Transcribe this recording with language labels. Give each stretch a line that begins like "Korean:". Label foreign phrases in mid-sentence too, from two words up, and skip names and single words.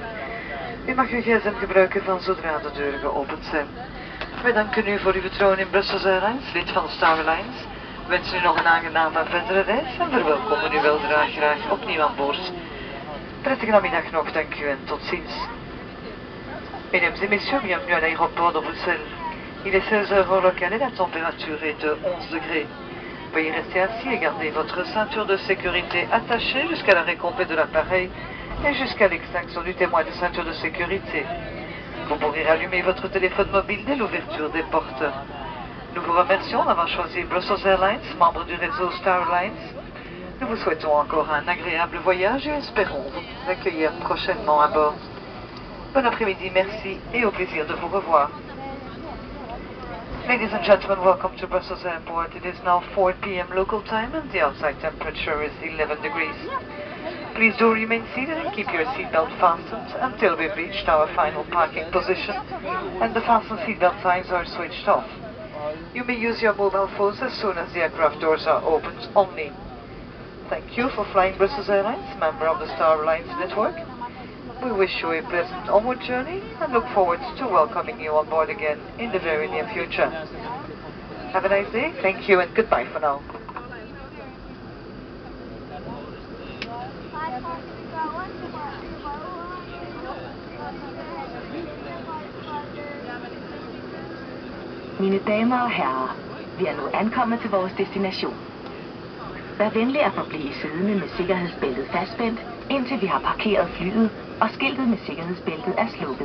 Dutch: U mag uw gsm gebruiken van zodra de deuren geopend zijn. Wij danken u voor uw vertrouwen in Brussels Airlines, lid van de Star Alliance. We wensen u nog een aangename verdere reis en verwelkomen u weldra graag opnieuw aan boord. Prettige namiddag nog, dank u en tot ziens.
French: Mesdames et messieurs, bienvenue à l'aéroport de Bruxelles. Il est 16 heures heure locale et la température est de 11 degrés. Veuillez rester assis et garder votre ceinture de sécurité attachée jusqu'à l'arrêt complet de l'appareil et jusqu'à l'extinction du témoin de ceinture de sécurité. Vous pourrez rallumer votre téléphone mobile dès l'ouverture des portes. Nous vous remercions d'avoir choisi Brussels Airlines, membre du réseau Star Alliance. Nous vous souhaitons encore un agréable voyage et espérons vous accueillir prochainement à bord. Bon après-midi, merci et au plaisir de vous revoir.
English: Ladies and gentlemen, welcome to Brussels Airport. It is now 4 p.m. local time and the outside temperature is 11 degrees. Please do remain seated and keep your seatbelt fastened until we've reached our final parking position and the fasten seatbelt signs are switched off. You may use your mobile phones as soon as the aircraft doors are opened only. Thank you for flying Brussels Airlines, member of the Star Alliance network. We wish you a pleasant onward journey and look forward to welcoming you on board again in the very near future. Have a nice day, thank you and goodbye for now.
Danish: Mine damer og herrer, vi er nu ankommet til vores destination. Vær venlig at forblive siddende med sikkerhedsbæltet fastspændt, indtil vi har parkeret flyet, og skiltet med sikkerhedsbæltet er slukket.